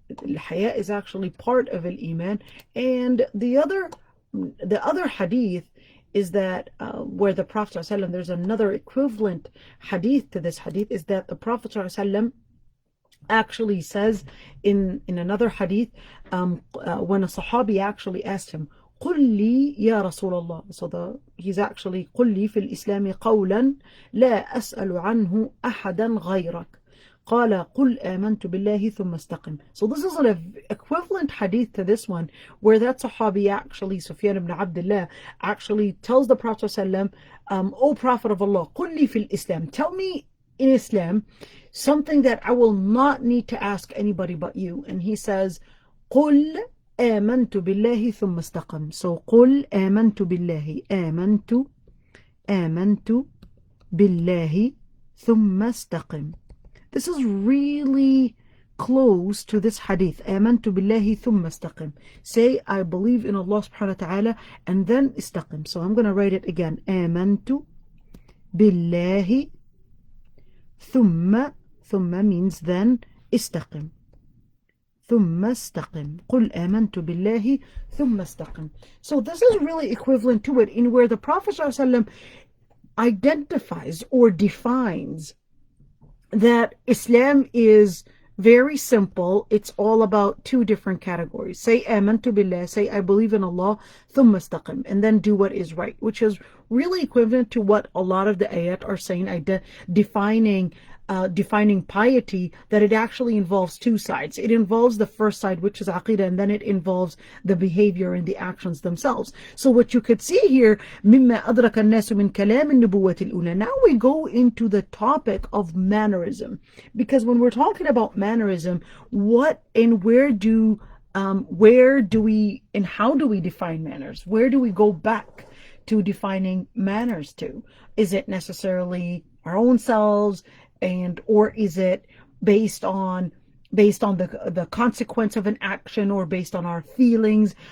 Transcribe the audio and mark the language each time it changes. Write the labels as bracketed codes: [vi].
[en] Al-haya is actually part of al-iman. And the other hadith is that where the Prophet ﷺ, there's another equivalent hadith to this hadith, is that the Prophet ﷺ actually says in another hadith, when a Sahabi actually asked him, [ar] قل لي يا رسول الله. [en] So he's actually [ar] قل لي في الإسلام قولا لا أسأل عنه أحدا غيرك. قال قل آمنت بالله ثم استقم. [en] So this is an equivalent hadith to this one, where that Sahabi actually, Sufyan ibn Abdullah, actually tells the Prophet ﷺ, O Prophet of Allah, [ar] قل لي في الإسلام, [en] tell me in Islam something that I will not need to ask anybody but you. And he says, [ar] قل آمنت بالله ثم استقم. [en] So [ar] قل آمنت بالله, آمنت بالله ثم استقم. [en] This is really close to this hadith. [ar] آمنت بالله ثم استقم. [en] Say, I believe in Allah subhanahu wa ta'ala, and then [ar] استقم. [en] So I'm going to write it again. [ar] آمنت بالله ثم [en] means then [ar] استقم. ثم استقم. قل آمنت بالله ثم استقم. [en] So this is really equivalent to it, in where the Prophet ﷺ identifies or defines that Islam is very simple. It's all about two different categories. Say [ar] amantu billah, [en] say I believe in Allah, [ar] thumma istaqim, [en] and then do what is right, which is really equivalent to what a lot of the ayat are saying, defining piety, that it actually involves two sides. It involves the first side, which is aqidah, and then it involves the behavior and the actions themselves. So what you could see here, [ar] مما أدرك الناس من كلام النبوة الأولى. [en] Now we go into the topic of mannerism, because when we're talking about mannerism, what and where do we and how do we define manners? Where do we go back to defining manners to? Is it necessarily our own selves? Or is it based on the consequence of an action, or based on our feelings?